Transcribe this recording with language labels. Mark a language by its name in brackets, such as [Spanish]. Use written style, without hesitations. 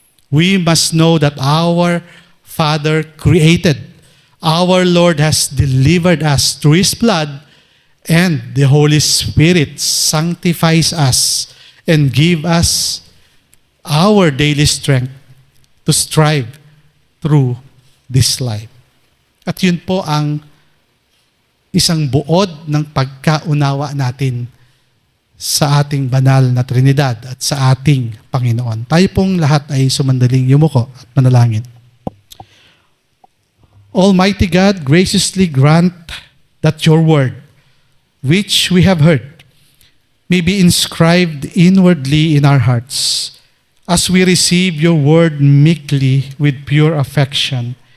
[English] We must know that our Father created. Our Lord has delivered us through His blood, and the Holy Spirit sanctifies us and give us our daily strength to strive through this life. [Filipino] At yun po ang isang buod ng pagkaunawa natin sa ating banal na Trinidad at sa ating Panginoon. Tayo pong lahat ay sumandaling yumuko at manalangin. [English] Almighty God, graciously grant that your word, which we have heard, may be inscribed inwardly in our hearts as we receive your word meekly with pure affection.